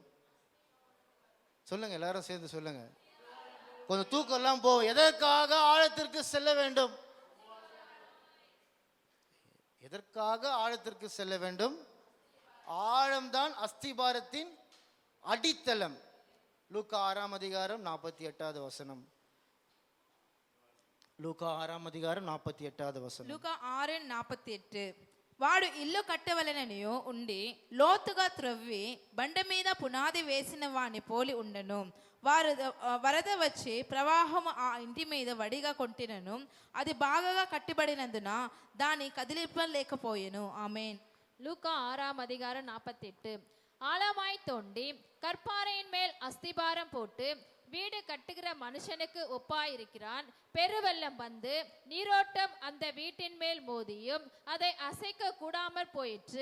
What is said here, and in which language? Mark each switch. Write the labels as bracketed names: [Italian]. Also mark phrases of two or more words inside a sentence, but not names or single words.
[Tamil] சொல்லுங்க, எல்லாரும் சேர்ந்து சொல்லுங்க. கொஞ்சம் தூக்கம் எல்லாம் போகும். எதற்காக ஆழத்திற்கு செல்ல வேண்டும்? எதற்காக ஆழத்திற்கு செல்ல வேண்டும்? ஆழம்தான் அஸ்திபாரத்தின் அடித்தளம். லூக்கா 6ஆம் அதிகாரம் 48வது வசனம். [Telugu] లూకా 6వ అధ్యాయం 48వ వచనం. లూకా 6:48. వాడు ఇల్లు కట్టవలెననియు ఉండి లోతుగా త్రవ్వి బండ మీద పునాది వేసిన వాని పోలి ఉండెను. వరద వచ్చి ప్రవాహము ఆ ఇంటి మీద వడిగా కొట్టినను, అది బాగా కట్టిబడినందున దాని కదిలింపలేకపోయెను. ఆమేన్. [Tamil] லூக்கா 6ஆம் அதிகாரம் 48. ஆழமாய் தோண்டி கற்பாறையின் மேல் அஸ்திபாரம் போட்டு வீடு கட்டுகிற மனுஷனுக்கு ஒப்பாயிருக்கிறான். பெருவெள்ளம் வந்து நீரோட்டம் அந்த வீட்டின் மேல் மோதியும் அதை அசைக்க கூடாமற் போயிற்று.